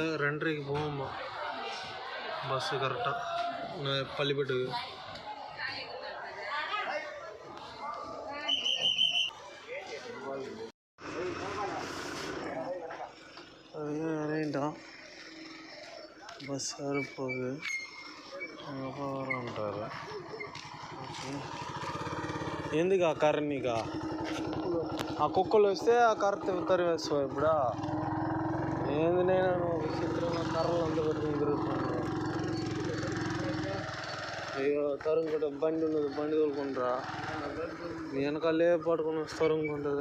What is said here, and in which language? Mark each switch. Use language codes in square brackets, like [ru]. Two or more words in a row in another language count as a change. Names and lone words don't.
[ta] 2:30 போவோம்மா பஸ்ஸு கரெக்டாக பள்ளிப்பட்டுக்கு. இறங்கிட்டான். பஸ் வேறு போகுது. [te] వరంటారు. ఎందుకు ఆ కర్ర నీకు ఆ కుక్కలు వస్తే ఆ కర్ర తరివేస్తావు ఇప్పుడు. ఏంది నేను విచిత్రంగా కర్రలు అంతా పెట్టుకుని తిరుగుతున్నాను. అయ్యో తరుముకుంటా బండి ఉన్నది, బండి తోలుకుంటారా వెనకాలే పట్టుకుని వస్తే తరుముకుంటుంది.